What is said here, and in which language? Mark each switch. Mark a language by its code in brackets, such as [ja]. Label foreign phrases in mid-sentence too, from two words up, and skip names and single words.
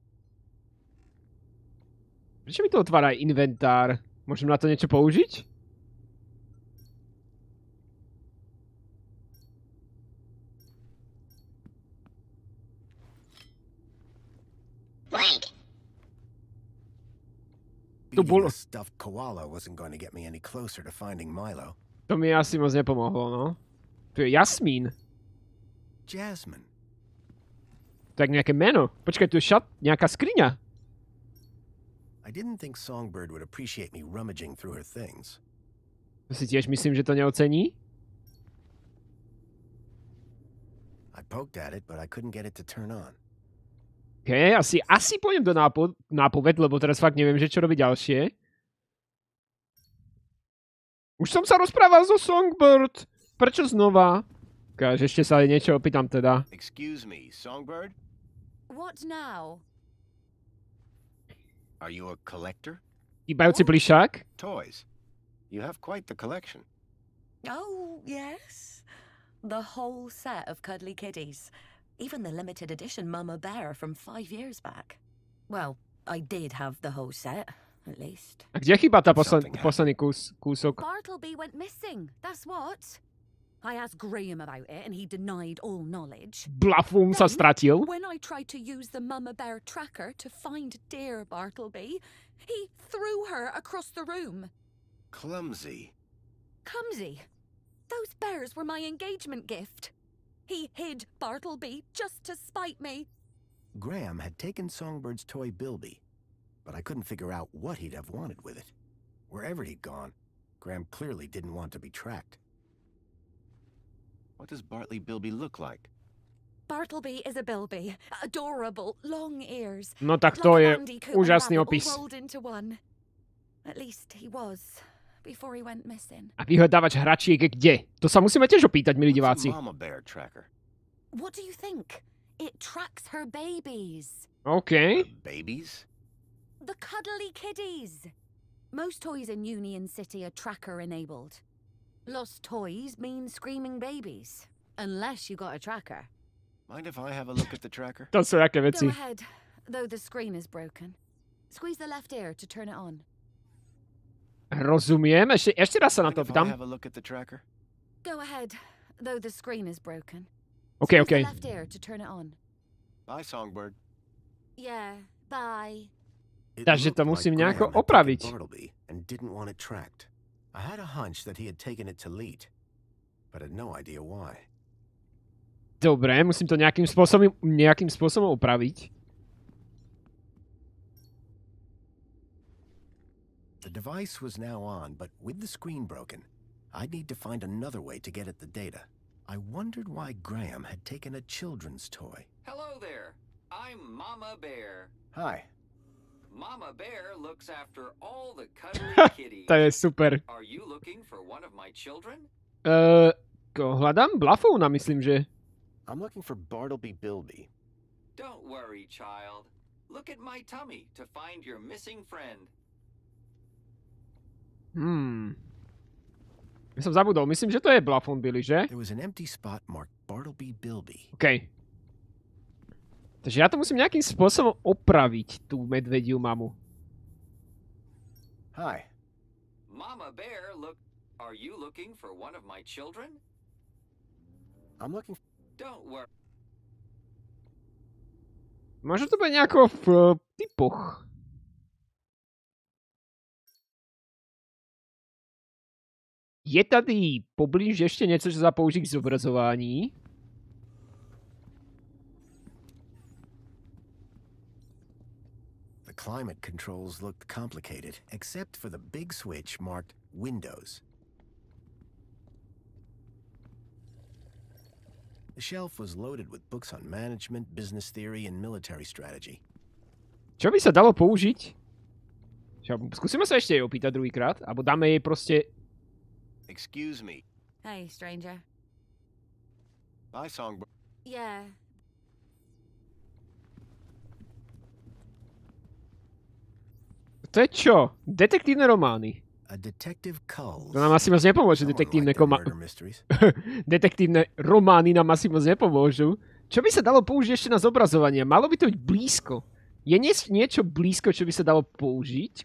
[sk] Prečo mi to otvára aj inventár? Môžem na to niečo použiť? [en] Beating [sk] bolo- [en] a stuffed koala wasn't going to get me any closer to finding Milo. [sk] To mi asi moc nepomohlo, no. Tu je Jasmín. Jasmine. Tak nejaké meno. Počkaj, tu je nejaká skriňa. [en] I didn't think Songbird would appreciate me rummaging through her things. [sk] To si tiež myslím, že to neocení. [en] I poked at it, but I couldn't get it to turn on. [sk] OK, asi pôjdem do nápoved, lebo teraz fakt neviem, že čo robiť ďalšie. Už som sa rozprával so Songbird. Prečo znova? Ukáž, ešte sa aj niečo opýtam teda. [en] Excuse me, Songbird? What now? Are you a collector? [sk] Chýbajúci plišák? [en] Toys. You have quite the collection. Oh, yes. The whole set of cuddly kiddies. Even the limited edition Mama Bear from 5 years back. Well, I did have the whole set, at least. [sk] A kde chýba tá [en] Something [sk] posledný kúsok? [en] Bartleby went missing, that's what. I asked Graham about it and he denied all knowledge. [sk] Blafum sa stratil. [en] When I tried to use the Mama Bear tracker to find dear Bartleby, he threw her across the room. Clumsy. Clumsy. Those bears were my engagement gift. He hid Bartleby just to spite me. Graham had taken Songbird's toy Bilby, but I couldn't figure out what he'd have wanted with it. Wherever he'd gone, Graham clearly didn't want to be tracked. What does Bartley Bilby look like? Bartleby is a Bilby. Adorable, long ears. [sk] No tak to je úžasný [en] all [sk] opis. [en] rolled into one. At least he was before he went missing. [sk] A vyhľadávač hračiek je kde? To sa musíme tiež opýtať, milí [en] What's a [sk] diváci. [en] Mama Bear tracker? What do you think? It tracks her babies. OK. Babies? The cuddly kiddies. Most toys in Union City are tracker-enabled. Lost toys mean screaming babies. Unless you got a tracker. Mind if I have a look at the tracker? [sk] To sú aké [en] Go [sk] veci. [en] ahead, though the screen is broken. Squeeze the left ear to turn it on. [sk] Rozumiem. Ešte raz sa na [en] Mind [sk] to [en] if I [sk] pýtam. [en] have a look at the tracker? Go ahead, though the screen is broken. OK, Squeeze OK. the left ear to turn it on. Bye, Songbird. Yeah, bye. It [sk] Takže to [en] looked [sk] musím [en] like [sk] nejako [en] Graham had [sk] opraviť. [en] taken Bartleby and didn't want it tracked. I had a hunch that he had taken it to Leet, but had no idea why. [sk] Dobre, musím to nejakým spôsobom opraviť. [en] The device was now on, but with the screen broken, I'd need to find another way to get at the data. I wondered why Graham had taken a children's toy. Hello there. I'm Mama Bear. Hi. Mama Bear looks after all the cuddly kitties. [sk] To je super. [en] Are you looking for one of my children? [sk] Hľadám Blafóna, myslím, že. [en] I'm looking for Bartleby Bilby. Don't worry, child. Look at my tummy to find your missing friend. [sk] Ja som zabudol. Myslím, že to je Blafón Billy, že? [en] There was an empty spot marked Bartleby Bilby. OK. [sk] Takže ja to musím nejakým spôsobom opraviť, tú medvediu mamu. [en] Hi. Mama Bear, are you looking for one of my children? I'm looking for... Don't worry. [sk] Možno to bude nejako v typoch. [cs] Je tady poblíž ešte niečo, čo sa použiť k zobrazovaní? [en] The climate controls looked complicated, except for the big switch marked Windows. The shelf was loaded with books on management, business theory, and military strategy. [sk] Čo by sa dalo použiť? Skúsime sa ešte jej opýtať druhýkrát, alebo dáme jej proste... [en] Excuse me. Hey, stranger. Bye, Songbird. Yeah. [sk] To je čo? Detektívne romány. [en] A detective culls. [sk] To nám asi moc nepomôže, detektívne detektívne romány nám asi moc nepomôžu. Čo by sa dalo použiť ešte na zobrazovanie? Malo by to byť blízko. Je niečo blízko, čo by sa dalo použiť?